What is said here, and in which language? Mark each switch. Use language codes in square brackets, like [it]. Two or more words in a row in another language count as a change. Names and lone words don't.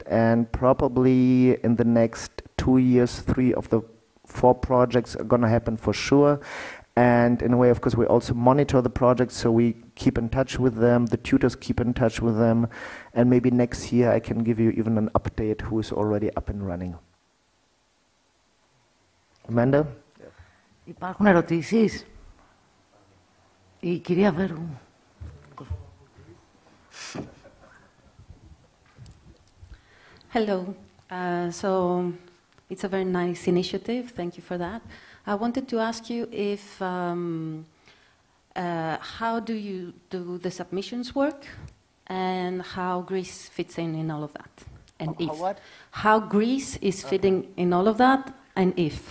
[en] And probably in the next 2 years, 3 of the 4 projects are going to happen for sure. And in a way, of course, we also monitor the projects, so we keep in touch with them, the tutors keep in touch with them, and maybe next year I can give you even an update who is already up and running. Amanda? [el] Υπάρχουν ερωτήσεις? Η κυρία Βέρου. [en] Hello. So it's a very nice initiative. Thank you for that. I wanted to ask you if how do you do the submissions work, and how Greece fits in all of that, and how Greece is fitting in all of that, and if.